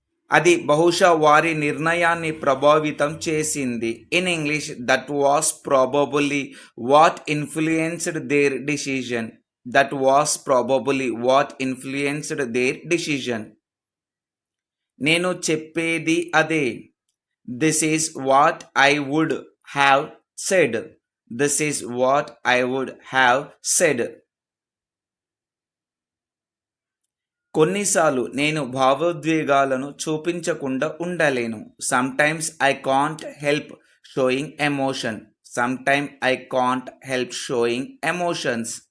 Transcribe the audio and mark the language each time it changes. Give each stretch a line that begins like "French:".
Telugu: అది బహుశా వారి నిర్ణయాన్ని ప్రభావితం చేసింది.
English: In English that was probably what influenced their decision. That was probably what influenced their decision.
Telugu: నేను చెప్పేది అదే.
English: This is what I would have said. This is what I would have said.
Telugu: కొన్నిసార్లు నేను భావోద్వేగాలను చూపించకుండా ఉండలేను.
English: Sometimes I can't help showing emotion. Sometimes I can't help showing emotions.